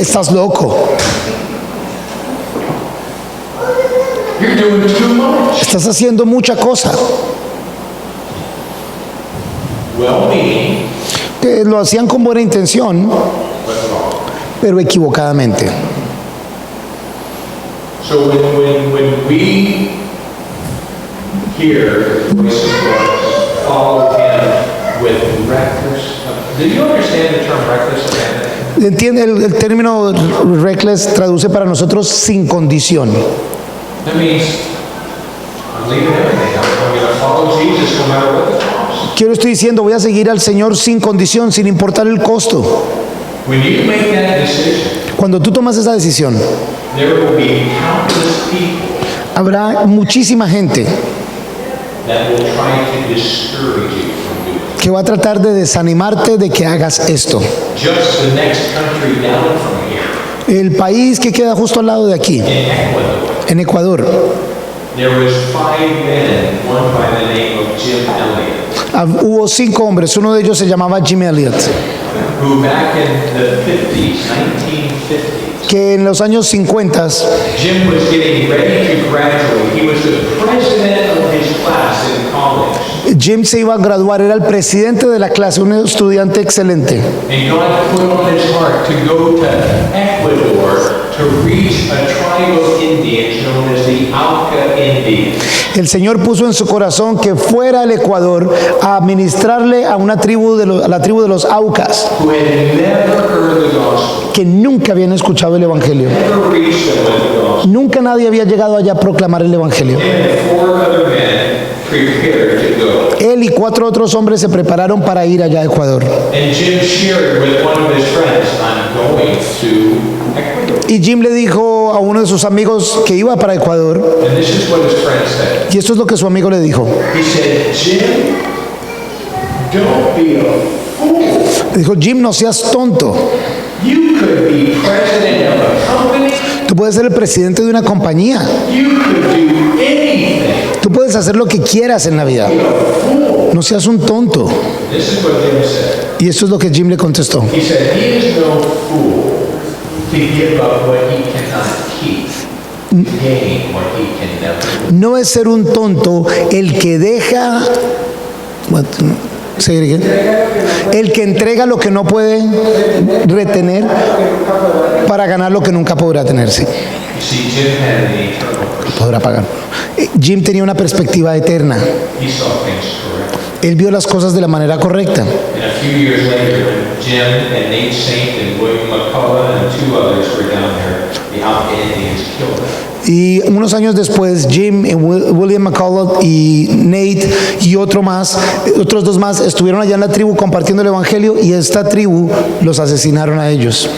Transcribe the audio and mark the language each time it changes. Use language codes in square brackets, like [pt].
[es] Estás loco. [en] You're doing too much. [es] Estás haciendo mucha cosa. [en] Well-meaning, [es] Que lo hacían con buena intención, [en] but wrong. [es] pero equivocadamente. [en] So when we hear the voice of God, follow him with reckless. Do you understand the term reckless abandon? [es] ¿Entiende? El término reckless traduce para nosotros sin condición. [en] That means I'm leaving everything. I'm going to follow Jesus no matter what the cost. [es] Quiero estoy diciendo, voy a seguir al Señor sin condición, sin importar el costo. [en] When you make that decision, [es] Cuando tú tomas esa decisión, [en] there will be countless people [es] habrá muchísima gente [en] that will try to discourage you from doing it. [es] que va a tratar de desanimarte de que hagas esto. [en] Just the next country down from here, [es] El país que queda justo al lado de aquí, [en] in Ecuador, [es] en Ecuador, [en] there was 5 men, one by the name of Jim Elliot, [es] hubo 5 hombres, uno de ellos se llamaba Jim Elliot, [en] who back in the 1950s, [es] que en los años 50 [en] Jim was getting ready to graduate. He was the president of his class in college. [es] Jim se iba a graduar, era el presidente de la clase, un estudiante excelente. [en] And God put on his heart to go to Ecuador to reach a tribe of Indians known as the Auca Indians. [es] El Señor puso en su corazón que fuera al Ecuador a ministrarle a una tribu a la tribu de los Aucas, [en] Who had never heard the gospel, [es] que nunca habían escuchado el Evangelio. [en] never reached them with the gospel. [es] Nunca nadie había llegado allá a proclamar el Evangelio. [en] And 4 other men prepared to go. [es] Él y 4 otros hombres se prepararon para ir allá a Ecuador. [en] And Jim shared with one of his friends, I'm going to Ecuador. [es] Y Jim le dijo a uno de sus amigos que iba para Ecuador, [en] And this is what his friend said. [es] y esto es lo que su amigo le dijo. [en] He said, Jim, don't be a fool. [es] Le dijo, Jim, no seas tonto. [en] You could be president of a company [es] Tú puedes ser el presidente de una compañía. [en] You could do anything. [es] Tú puedes hacer lo que quieras en la vida. No seas un tonto. [en] This is what Jim said. [es] Y esto es lo que Jim le contestó. [en] He said, he is no fool to give up what he cannot keep, to gain what he can never. [es] No es ser un tonto el que deja... [en] What? Say it again. [es] El que entrega lo que no puede retener para ganar lo que nunca podrá tener. Sí, [en] You see, Jim had an eternal perspective. [es] podrá pagar. Jim tenía una perspectiva eterna. [en] He saw things correctly. [es] Él vio las cosas de la manera correcta. [en] And a few years later, when Jim and Nate Saint and William McCullough and two others were down there, the Alpha Indians killed them. [es] Y unos años después, Jim, William McCullough y Nate y otros dos más estuvieron allá en la tribu compartiendo el evangelio y esta tribu los asesinaron a ellos.